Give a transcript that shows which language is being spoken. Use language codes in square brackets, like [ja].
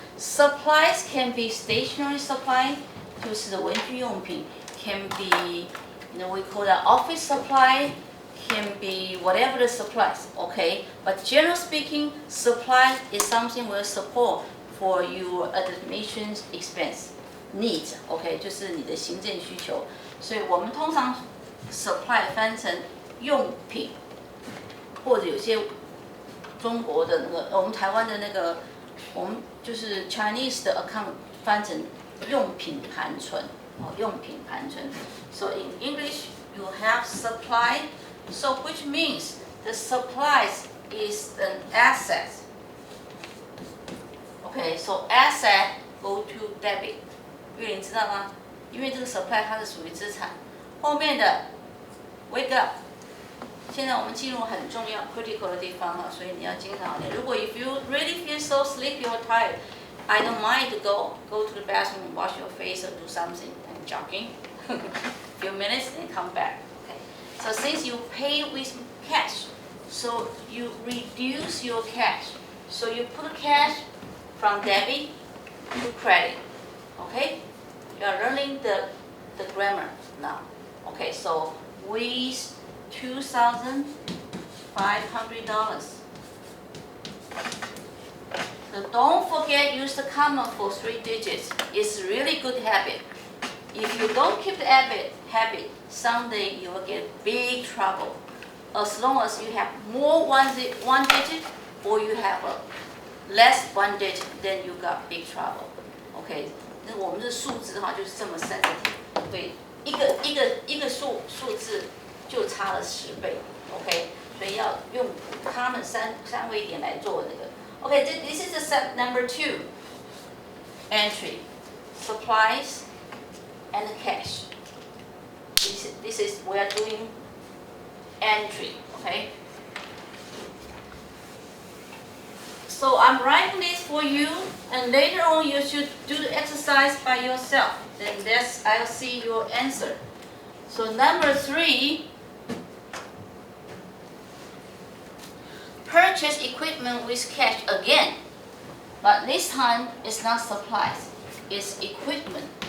[en] Supplies can be stationery supply, [zh] 就是文具用品, [en] can be, we call that office supply, can be whatever the supplies, okay? But generally speaking, supply is something we'll support for your administration's expense needs, okay? [zh] 就是你的行政需求。所以我们通常 supply 翻成用品，或者有些中国的我们台湾的我们就是 Chinese 的 account 翻成用品盘存，用品盘存。 [en] So in English, you have supply, so which means the supplies is an asset. Okay, so asset go to debit. [zh] 玉玲知道吗？因为这个 supply 它是属于资产。后面的 [en] wake up， [zh] 现在我们进入很重要 [en] critical [zh] 的地方哈，所以你要经常练。如果 [en] if you really feel so sleepy or tired, I don't mind to go to the bathroom, wash your face or do something and jogging, few minutes and come back. Okay. So since you pay with cash, so you reduce your cash. So you put cash from debit to credit. Okay. You are learning the grammar now. Okay, so with $2,500. So don't forget use the comma for 3 digits. It's a really good habit. If you don't keep the habit, someday you will get big trouble. As long as you have more one digit or you have a less 1 digit, then you got big trouble. Okay. [zh] 那我们的数字哈就是这么sensitive，对，一个数字就差了10倍 ，OK， 所以要用它们三位点来做那个 ，OK， [en] this is the step number 2, entry, supplies, and cash. This is we are doing entry, okay. So I'm writing this for you, and later on you should do the exercise by yourself. Then I'll see your answer. So number 3, purchase equipment with cash again, but this time it's not supplies, it's equipment.